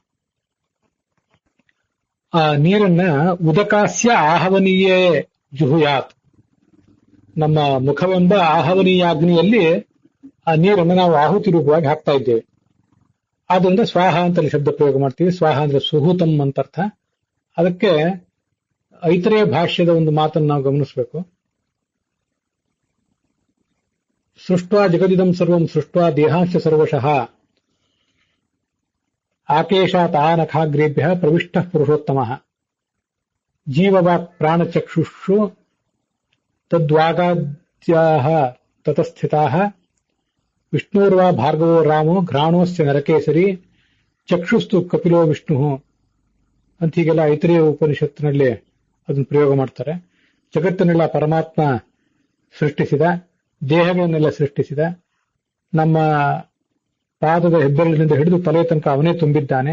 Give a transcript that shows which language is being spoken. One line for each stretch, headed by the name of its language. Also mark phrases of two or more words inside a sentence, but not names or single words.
Kannada: ಆ ನೀರನ್ನ
Sanskrit: ಉದಕಾಸ್ಯ ಆಹವನೀಯೇ ಜುಹುಯಾತ್,
Kannada: ನಮ್ಮ ಮುಖವೆಂಬ ಆಹವನೀಯ ಅಗ್ನಿಯಲ್ಲಿ ಆ ನೀರನ್ನು ನಾವು ಆಹುತಿ ರೂಪವಾಗಿ ಹಾಕ್ತಾ ಇದ್ದೇವೆ. ಆದ್ರಿಂದ ಸ್ವಾಹ ಅಂತ ಶಬ್ದ ಪ್ರಯೋಗ ಮಾಡ್ತೀವಿ. ಸ್ವಾಹ ಅಂದ್ರೆ ಸುಹುತಂ ಅಂತ ಅರ್ಥ. ಅದಕ್ಕೆ ಐತರೇಯ ಭಾಷ್ಯದ ಒಂದು ಮಾತನ್ನು ನಾವು ಗಮನಿಸಬೇಕು.
Sanskrit: ಸೃಷ್ಟ್ವಾ ಜಗದಿದಂ ಸರ್ವಂ ಸೃಷ್ಟ್ವಾ ದೇಹಾಂಶ ಸರ್ವಶಃ ಆಕೇಶಾತ್ ಆನಖಾಗ್ರೇಭ್ಯ ಪ್ರವಿಷ್ಟ ಪುರುಷೋತ್ತಮ ಜೀವವಾಕ್ ಪ್ರಾಣಚಕ್ಷುಷು ತದ್ವಾಗಾದ್ಯಾಹ ತತಸ್ಥಿತಾಃ ವಿಷ್ಣುರ್ವಾ ಭಾರ್ಗವೋ ರಾಮೋ ಘ್ರಾಣೋಸ್ಯ ನರಕೇಸರಿ ಚಕ್ಷುಸ್ತು ಕಪಿಲೋ ವಿಷ್ಣು
Kannada: ಅಂತ ಹೀಗೆಲ್ಲ ಐತರೇಯ ಉಪನಿಷತ್ತಿನಲ್ಲಿ ಅದನ್ನು ಪ್ರಯೋಗ ಮಾಡ್ತಾರೆ. ಜಗತ್ತನ್ನೆಲ್ಲ ಪರಮಾತ್ಮ ಸೃಷ್ಟಿಸಿದ, ದೇಹಗಳನ್ನೆಲ್ಲ ಸೃಷ್ಟಿಸಿದ, ನಮ್ಮ ಪಾದದ ಹೆಬ್ಬೆರಳಿನಿಂದ ಹಿಡಿದು ತಲೆ ತನಕ ಅವನೇ ತುಂಬಿದ್ದಾನೆ.